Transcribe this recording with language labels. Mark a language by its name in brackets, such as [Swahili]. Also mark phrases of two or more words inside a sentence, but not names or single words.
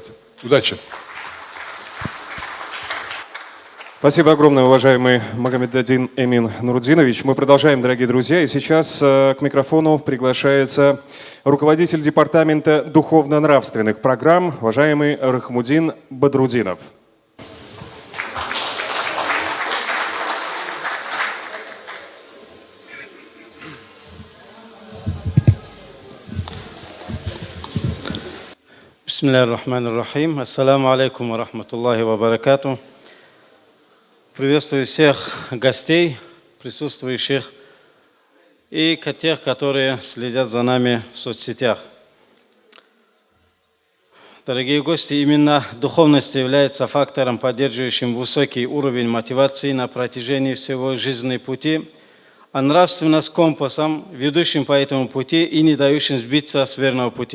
[Russian] Удачи! Спасибо огромное, уважаемый Магомеддин Эмин Нурудинович. Мы продолжаем, дорогие друзья, и сейчас к микрофону приглашается руководитель департамента духовно-нравственных программ, уважаемый Рахмудин Бадрудинов. [Arabic] بسم الله الرحمن الرحيم. السلام عليكم ورحمة الله وبركاته. [Russian] Приветствую всех гостей, присутствующих, и тех, которые следят за нами в соцсетях. Дорогие гости, именно духовность является фактором, поддерживающим высокий уровень мотивации на протяжении всего жизненного пути, а нравственность компасом, ведущим по этому пути и не дающим сбиться с верного пути.